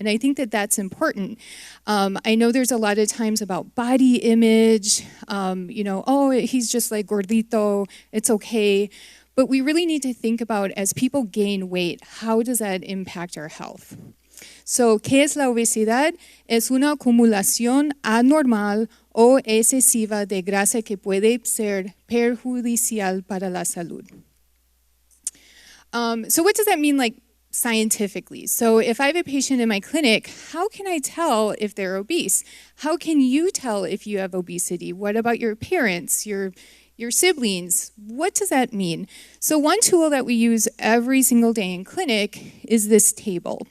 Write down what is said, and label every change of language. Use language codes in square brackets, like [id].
[en] And I think that that's important. I know there's a lot of times about body image, oh, he's just like gordito, it's okay. But we really need to think about, as people gain weight, how does that impact our health? [es] So, ¿qué es la obesidad? Es una acumulación anormal o excesiva de grasa que puede ser perjudicial para la salud. [en] So what does that mean, like, scientifically? So if I have a patient in my clinic, how can I tell if they're obese? How can you tell if you have obesity? What about your parents, your siblings? What does that mean? So one tool that we use every single day in clinic is this table.